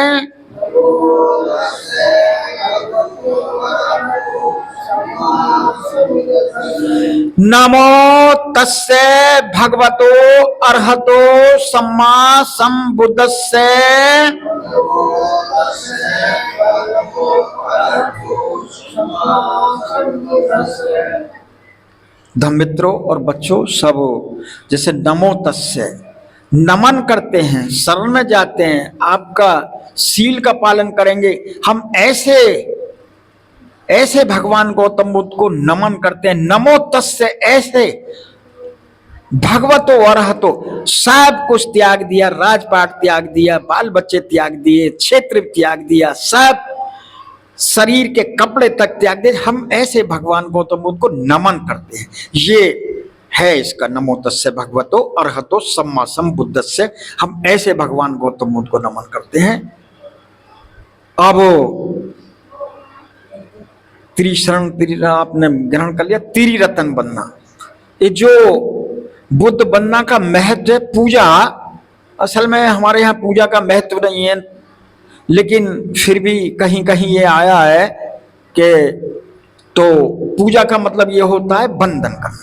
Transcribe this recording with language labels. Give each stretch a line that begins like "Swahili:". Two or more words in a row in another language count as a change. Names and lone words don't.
Pali: नमो तस्से भगवतो अरहतो सम्मा संबुद्धस्से।
Hindi: धम्म मित्रों और बच्चों, सब जैसे
Pali: नमो तस्से
Hindi: नमन करते हैं, शरण में जाते हैं, आपका शील का पालन करेंगे। हम ऐसे भगवान गौतम बुद्ध को नमन करते हैं।
Pali: नमो तस्से ऐसे भगवतो अरहतो,
Hindi: सब कुछ त्याग दिया, राजपाट त्याग दिया, बाल बच्चे त्याग दिए, क्षेत्र त्याग दिया, सब शरीर के कपड़े तक त्याग दिए। हम ऐसे भगवान गौतम बुद्ध को नमन करते हैं। ये है इसका
Pali: नमो तस्से भगवतो अरहतो सम्मा संबुद्धस्से।
Hindi: हम ऐसे भगवान गौतम बुद्ध को नमन करते हैं। अब त्रिशरण आपने ग्रहण कर लिया, त्रिरत्न बनना। ये जो बुद्ध बनना का महत्व है, पूजा, असल में हमारे यहाँ पूजा का महत्व नहीं है, लेकिन फिर भी कहीं कहीं ये आया है कि तो पूजा का मतलब ये होता है वंदन करना।